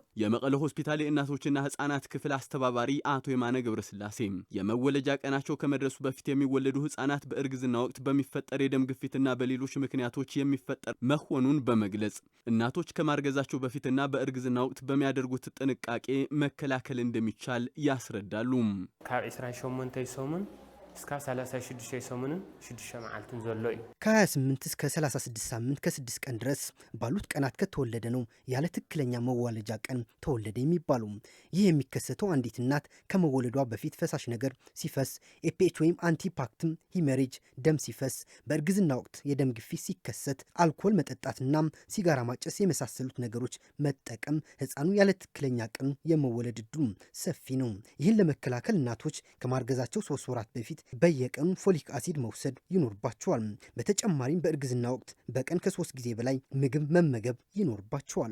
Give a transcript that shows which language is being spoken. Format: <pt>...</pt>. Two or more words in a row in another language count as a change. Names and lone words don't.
<am>የመቀለ ሆስፒታል የእናቶችና ህፃናት ክፍል አስተባባሪ አቶ የማነ ገብረስላሴ የመወለጃ ቀናቸው ከመድረሱ በፊት የሚወለዱ ህፃናት በእርግዝና ወቅት በሚፈጠር የደም ግፊትና በሌሎች ምክንያቶች የሚፈጠር መሆኑን በመግለጽ እናቶች ከማርገዛቸው በፊትና በእርግዝና ወቅት በሚያደርጉት ጥንቃቄ መከላከል እንደሚቻል ያስረዳሉ።</am> <ti>ካብ 28 ሰሙን እስከ 36 ሰሙንን 6 መዓልትን ዘሎ እዩ።</ti> <am>ከ28 እስከ 36 ሳምንት ከ6 ቀን ድረስ ባሉት ቀናት ከተወለደ ነው ያለ ትክክለኛ መዋለጃ ቀን ተወለደ የሚባለው። ይህ የሚከሰተው አንዲት እናት ከመወለዷ በፊት ፈሳሽ ነገር ሲፈስ፣ ኤፒኤች ወይም</am> <en>antepartum hemorrhage</en> <am>ደም ሲፈስ፣ በእርግዝና ወቅት የደም ግፊት ሲከሰት፣ አልኮል መጠጣትና ሲጋራ ማጨስ የመሳሰሉት ነገሮች መጠቀም ህፃኑ ያለ ትክክለኛ ቀኑ የመወለድ ዕድሉ ሰፊ ነው። ይህን ለመከላከል እናቶች ከማርገዛቸው 3 ወራት በፊት በየቀኑ ፎሊክ አሲድ መውሰድ ይኖርባቸዋል። በተጨማሪም በእርግዝና ወቅት በቀን ከ3 ጊዜ በላይ ምግብ መመገብ ይኖርባቸዋል።</am>